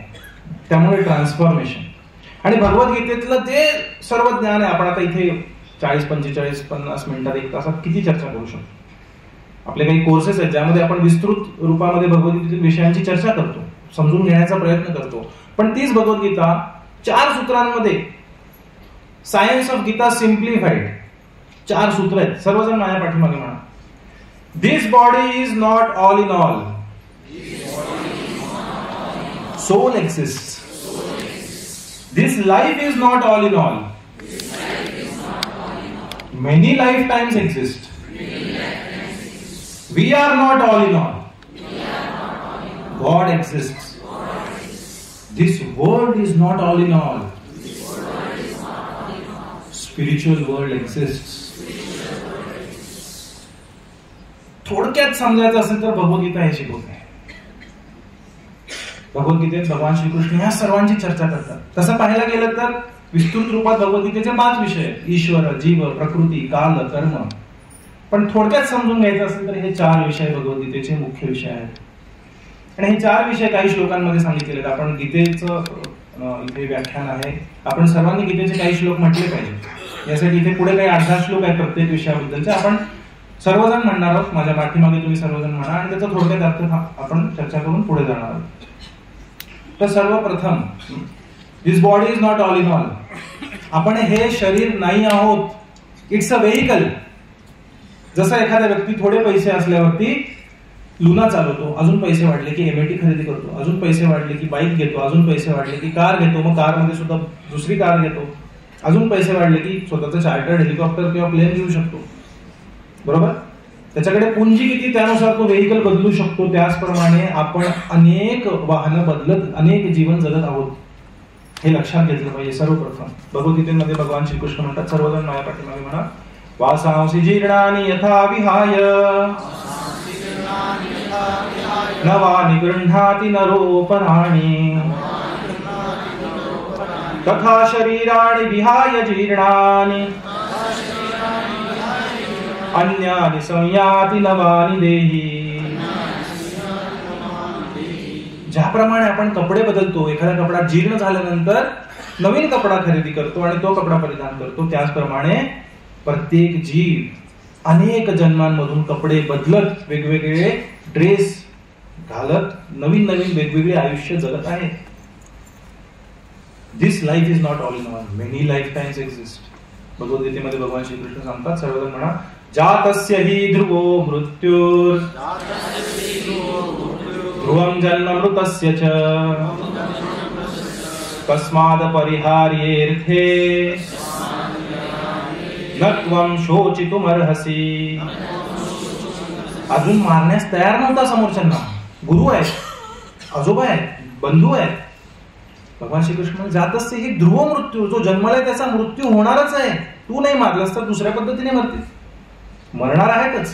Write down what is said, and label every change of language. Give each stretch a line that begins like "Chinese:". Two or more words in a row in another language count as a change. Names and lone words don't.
Marathi: त्यामुळे ट्रान्सफॉर्मेशन आणि भगवद्गीतेतलं जे सर्व ज्ञान आहे, आपण आता इथे 40, 45, 50 मिनिटात, 1 तासात किती चर्चा करू शकतो. आपले काही कोर्सेस आहेत ज्यामध्ये आपण विस्तृत रूपामध्ये भगवद्गीतेतील विषयांची चर्चा करतो, समजून घेण्याचा प्रयत्न करतो. पण तीच भगवद्गीता 4 सूत्रांमध्ये,
English: Science of Gita simplified,
Marathi: 4 सूत्र आहेत. सर्वजण माझ्या पाठीमागे म्हणा.
English: This body is not all in all. Soul exists. This life is not all in all. Many lifetimes exist. We are not all in all. God exists. This world is not all in all. Spiritual world exists.
Marathi: थोडक्यात समजायचं असेल तर भगवद्गीता हे शिकवते. भगवद्गीतेत भगवान श्रीकृष्ण ह्या सर्वांची चर्चा करतात. तसं पाहायला गेलं तर विस्तृत रूपात भगवद्गीतेचे 5 विषय आहेत: ईश्वर, जीव, प्रकृती, काल, कर्म. पण थोडक्यात समजून घ्यायचं असेल तर हे 4 विषय भगवद्गीतेचे मुख्य विषय आहेत. आणि हे 4 विषय काही श्लोकांमध्ये सांगितलेले आहेत. आपण गीतेचं इथे व्याख्यान आहे, आपण सर्वांनी गीतेचे काही श्लोक म्हटले पाहिजे. यासाठी इथे पुढे काही 8-10 श्लोक आहेत प्रत्येक विषयाबद्दलचे. आपण सर्वजण म्हणणार आहोत, माझ्या पाठीमागे तुम्ही सर्वजण म्हणा, आणि त्याचा थोडक्यात अर्थ आपण चर्चा करून पुढे जाणार आहोत. तर सर्वप्रथम,
English: This body is not all in all.
Marathi: आपण हे शरीर नाही आहोत.
English: it's a vehicle.
Marathi: जसं एखाद्या व्यक्ती थोडे पैसे असल्यावरती लुना चालवतो, अजून पैसे वाढले की MAT खरेदी करतो, अजून पैसे वाढले की बाईक घेतो, अजून पैसे वाढले की कार घेतो, मग कारमध्ये सुद्धा दुसरी कार घेतो, अजून पैसे वाढले की स्वतःचं चार्टर्ड हेलिकॉप्टर किंवा प्लेन घेऊ शकतो. बरोबर? त्याच्याकडे पुंजी किती त्यानुसार तो व्हेइकल बदलू शकतो. त्याचप्रमाणे आपण अनेक वाहनं बदलत, अनेक जीवन जगत आहोत. हे लक्षात घेतलं पाहिजे. सर्वप्रथम भगवद्गीतेमध्ये भगवान श्रीकृष्ण म्हणतात, सर्वजण माझ्या पाठीमागे म्हणा,
Sanskrit: वासांसी जीर्णानि यथा विहाय नवानि गृह्णाति नरोपराणि तथा शरीराणि विहाय जीर्णानि अन्यानि संयाति नवानि देही.
Marathi: ज्याप्रमाणे आपण कपडे बदलतो, एखादा कपडा जीर्ण झाल्यानंतर नवीन कपडा खरेदी करतो आणि तो कपडा परिधान करतो, त्याचप्रमाणे प्रत्येक जीव अनेक जन्मांमधून कपडे बदलत, वेगवेगळे ड्रेस घालत, नवीन नवीन वेगवेगळे आयुष्य जगत आहे.
English: This life is not all in one, many lifetimes exist.
Marathi: भगवद्गीतेमध्ये भगवान श्रीकृष्ण सांगतात, सर्वजण म्हणा,
Sanskrit: जातस्य हि ध्रुवो मृत्युर् ध्रुवं जन्म मृतस्य च तस्माद् परिहार्येऽर्थे न त्वं शोचितुमर्हसि.
Marathi: अजून मारण्यास तयार नव्हता समोरच्यांना, गुरु आहेत, आजोबा आहेत, बंधू आहेत. भगवान श्रीकृष्ण
Sanskrit: जातस्य ही ध्रुव मृत्यू,
Marathi: जो जन्मलाय त्याचा मृत्यू होणारच आहे. तू नाही मारलास तर दुसऱ्या पद्धतीने मरतील, मरणार आहेतच.